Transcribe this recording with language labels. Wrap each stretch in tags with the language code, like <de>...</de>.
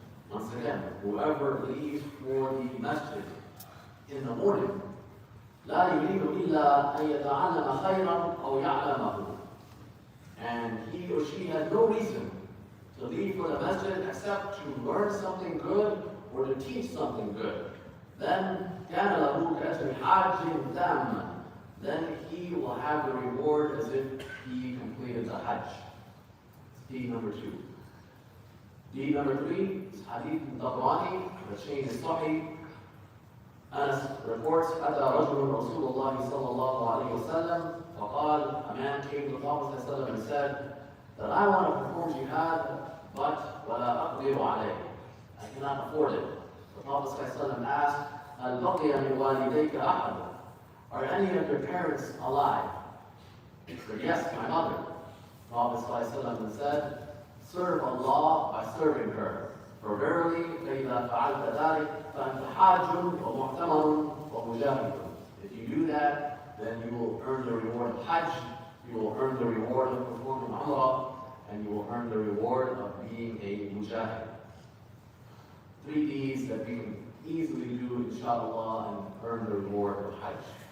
<en>Once again, whoever leaves for the masjid in the morning,</en> <ar>لا يريد إلا أن يتعلم خيرا أو يعلمه.</ar> <en>And he or she has no reason to leave for the masjid except to learn something good or to teach something good. Then</en> <ar>كان له كأجر حاج تاما.</ar> <en>Then he will have the reward as if he completed the Hajj. Deed number two. Deed number three is Hadith al-Tabrani, the chain is Sahih. Anas reports,</en> <ar>أتى رجل رسول الله صلى الله عليه وسلم فقال,</ar> <en>a man came to the Prophet ﷺ and said that I want to perform jihad, but</en> <ar>ولا أقدر عليه.</ar> <en>I cannot afford it. The Prophet ﷺ asked,</en> <ar>هل بقي من والديك أحد?</ar> <en>Are any of your parents alive? He said, yes, my mother. The Prophet ﷺ said, serve Allah by serving her. For verily,</en> <ar>فإذا فعلت ذلك فأنت حاج ومعتمر ومجاهد.</ar> <en>If you do that, then you will earn the reward of Hajj, you will earn the reward of performing Umrah, and you will earn the reward of being a mujahid. Three deeds that we can easily do, inshallah, and earn the reward of Hajj.</en>